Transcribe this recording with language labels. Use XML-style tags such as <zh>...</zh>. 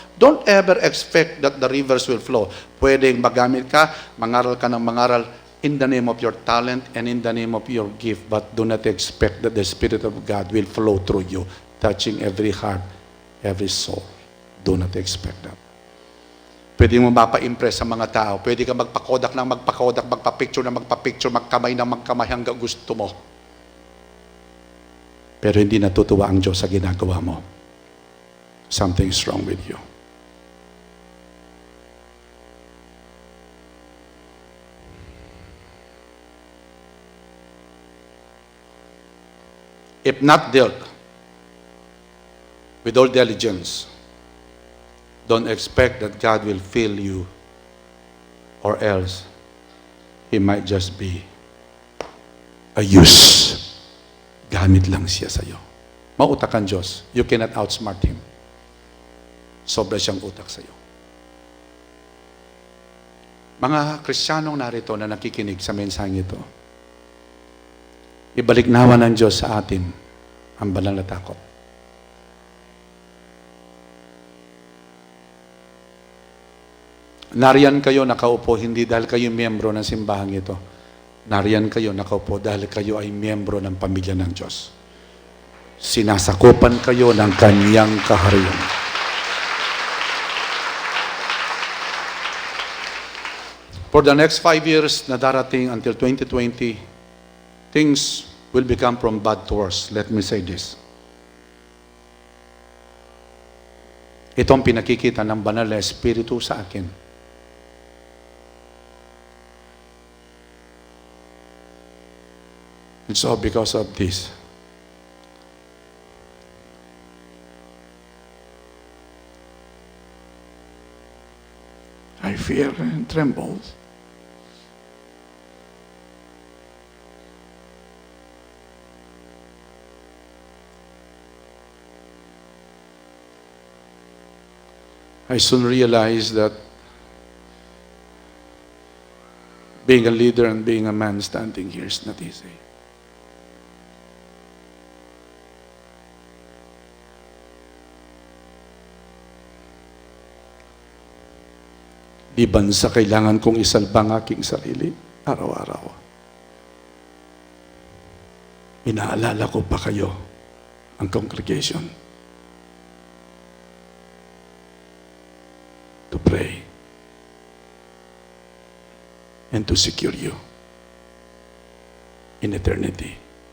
<en>Don't ever expect that the rivers will flow.</en> <tl>Pwedeng magamit ka, mangaral ka ng mangaral</tl> <en>in the name of your talent and in the name of your gift, but do not expect that the Spirit of God will flow through you, touching every heart, every soul. Do not expect that.</en> <tl>Pwede mo mapa-impress sa mga tao. Pwede ka magpakodak, magpa-picture, magkamay hanggang gusto mo. Pero hindi natutuwa ang Diyos sa ginagawa mo.</tl> <en>Something's wrong with you. If not dealt with all diligence, don't expect that God will fill you, or else He might just be a use.</en> <tl>Gamit lang siya sa'yo. Mautak ang Diyos.</tl> <en>You cannot outsmart Him.</en> <tl>Sobra siyang utak sa'yo. Mga Kristiyanong narito na nakikinig sa mensaheng ito, ibalik nawa ng Diyos sa atin ang banal na takot. Nariyan kayo nakaupo, hindi dahil kayo miyembro ng simbahang ito. Nariyan kayo nakaupo dahil kayo ay miyembro ng pamilya ng Diyos. Sinasakupan kayo ng Kanyang kaharian.</tl> <en>For the next 5 years</en> <tl>na darating</tl> <en>until 2020, things will become from bad to worse. Let me say this.</en> <tl>Ito ang pinakikita ng banal na Espiritu sa akin.</tl> <en>And so because of this, I fear and tremble. I soon realized that being a leader and being a man standing here is not easy.</en> <tl>Liban sa kailangan kong isalba ang aking sarili, araw-araw. Inaalala ko pa kayo, ang congregation,</tl> <en>to pray and to secure you in eternity.</en>